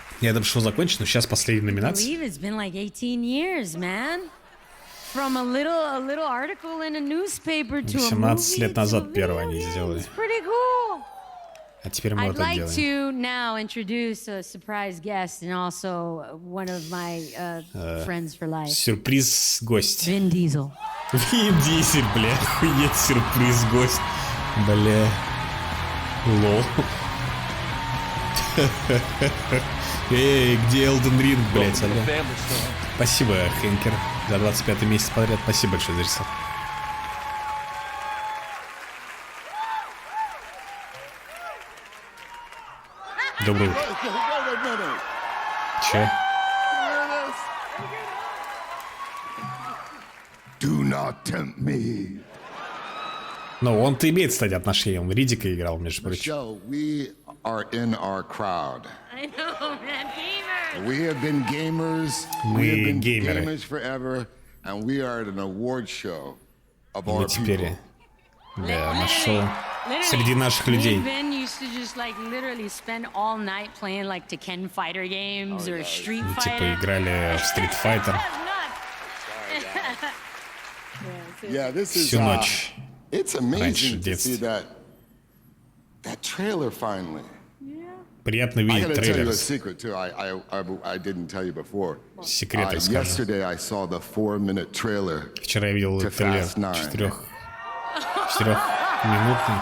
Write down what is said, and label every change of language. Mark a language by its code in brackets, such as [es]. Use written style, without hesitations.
[ru] Я думаю, что закончено, но сейчас последняя номинация. [en] It's been like 18 years, man. From a little article in a newspaper to a movie. [ru] 17 лет назад первое они сделали. [en] It's pretty cool. [ru] А теперь мы это делаем. [en] I'd like to now introduce a surprise guest and also one of my friends for life. [ru] Сюрприз гость. [en] Vin Diesel. [ru] Вин Дизель, бля, охуеть, сюрприз гость. Бля. Лол. Эй, где Elden Ring, блядь, алло. Спасибо, Хенкер, за 25-й месяц подряд. Спасибо большое за рисовку. Доброе утро. Че? [en] Do not tempt me. [ru] Ну, он-то имеет, кстати, отношение. Он Риддика играл, между прочим. [en] We are in our crowd. I know, man. Gamers. We have been gamers. We have been gamers forever, and we are at an award show of our people. [ru] Да, нашел среди наших людей. [en] used to just like literally spend all night playing like Tekken fighter games or Street Fighter. [ru] Типа играли в Street Fighter. Всю ночь. [en] It's amazing to see that trailer finally. [ru] Приятно видеть трейлер. Секрет расскажу. Вчера я видел трейлер 4-минутный.